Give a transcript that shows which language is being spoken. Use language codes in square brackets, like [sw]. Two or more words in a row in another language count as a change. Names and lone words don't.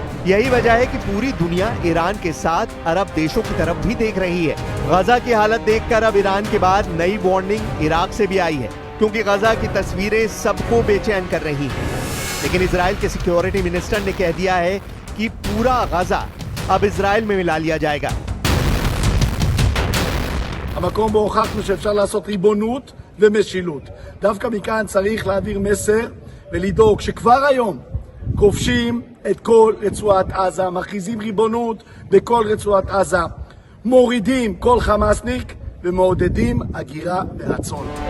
[hi] यही वजह है कि पूरी दुनिया ईरान के साथ अरब देशों की तरफ भी देख रही है। गजा की हालत देखकर अब ईरान के बाद नई वार्निंग इराक से भी आई है, क्योंकि गजा की तस्वीरें सबको बेचैन कर रही हैं। लेकिन इजराइल के [en] security minister [hi] ने कह दिया है कि पूरा गजा अब इजराइल में मिला लिया जाएगा। [he] המקום בו הוכחנו שאפשר לעשות ריבונות ומשילות. דווקא מכאן צריך להעביר מסר ולדאוג שכבר היום כובשים את כל רצועת עזה, מכריזים ריבונות בכל רצועת עזה, מורידים כל חמאסניק ומעודדים הגירה מרצון.